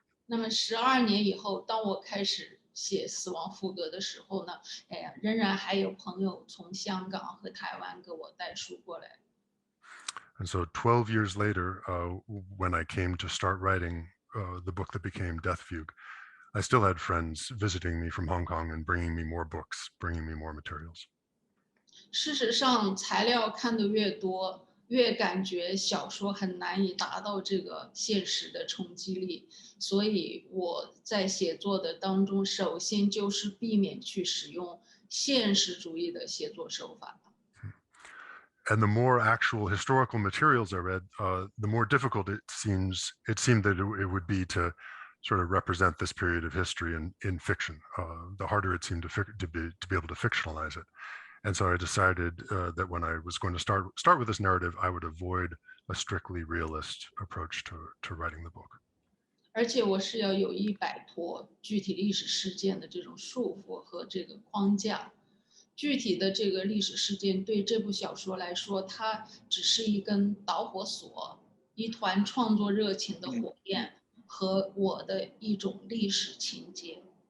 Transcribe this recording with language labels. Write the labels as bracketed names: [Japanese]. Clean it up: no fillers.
[Chinese] 那么12年以后，当我开始写《死亡赋格》的时候呢，仍然还有朋友从香港和台湾给我带书过来。 [English] And so 12 years later, when I came to start writing the book that became Death Fugue, I still had friends visiting me from Hong Kong and bringing me more books, bringing me more materials. [Chinese] 事实上，材料看得越多，越感觉小说很难以达到这个现实的冲击力。所以我在写作的当中，首先就是避免去使用现实主义的写作手法。 [English] And the more actual historical materials I read, the more difficult it seemed that it would be to sort of represent this period of history in fiction. The harder it seemed to be able to fictionalize it. And so I decided that when I was going to start with this narrative, I would avoid a strictly realist approach to writing the book. [Chinese] 而且我是要有意摆脱具体历史事件的这种束缚和这个框架。具体的这个历史事件对这部小说来说，它只是一根导火索，一团创作热情的火焰和我的一种历史情节。